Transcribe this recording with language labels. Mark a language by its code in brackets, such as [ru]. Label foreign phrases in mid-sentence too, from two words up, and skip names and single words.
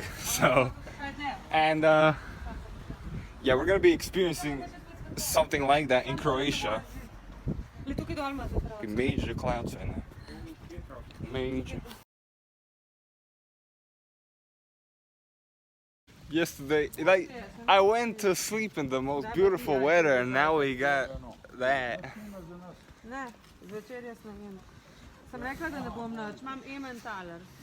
[en] So, and yeah, we're gonna be experiencing something like that in Croatia. Major clouds right now. Major. yesterday. Like, I went to sleep in the most beautiful weather, and now we got that. [sl] Ne, zvečer jaz ne vem. Sem rekla, da ne bom nič, imam ementaler.